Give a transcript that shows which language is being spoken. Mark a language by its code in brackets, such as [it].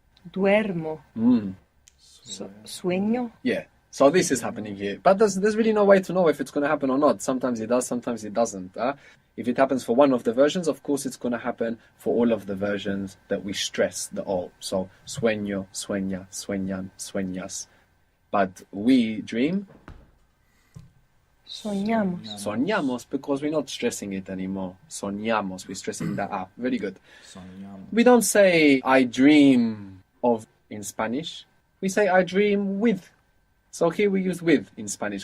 [es] Duermo. Sueño. [en] Yeah. So this is happening here. But there's really no way to know if it's going to happen or not. Sometimes it does, sometimes it doesn't. If it happens for one of the versions, of course it's going to happen for all of the versions that we stress the all. [es] So sueño, sueña, sueñan, sueñas. [en] But we dream, [es] Soñamos. [en] soñamos, because we're not stressing it anymore. Soñamos, we're stressing the A. Very good. [es] Soñamos. [en] We don't say I dream of in Spanish. We say I dream with. So here we use with in Spanish.